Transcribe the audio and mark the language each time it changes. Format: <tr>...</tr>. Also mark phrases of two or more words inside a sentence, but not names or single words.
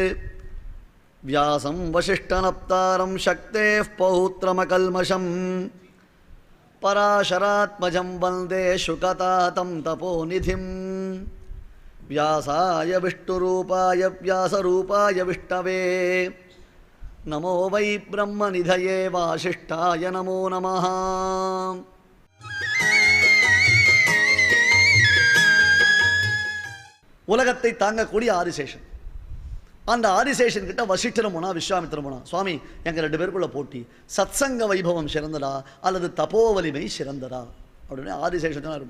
<sa>व्यासं वसिष्ठनप्तारं शक्तेः पौत्रमकल्मषं पराशरात्मजं वन्दे शुकतातं तपोनिधिम्। व्यासाय विष्णुरूपाय व्यासरूपाय विष्णवे नमो वै ब्रह्मनिधये वासिष्ठाय नमो नमः।</sa> <ta>உலகத்தை தாங்கக்கூடிய ஆதிசேஷன். அந்த ஆதிசேஷன் கிட்ட வசிஷ்டரும் போனா விஸ்வாமித்திரம் போனா, சுவாமி எங்கள் 2 பேருக்குள்ள போட்டி, சத்சங்க வைபவம் சிறந்ததா அல்லது தபோவலிமை சிறந்ததா அப்படின்னு ஆதிசேஷன்.</ta>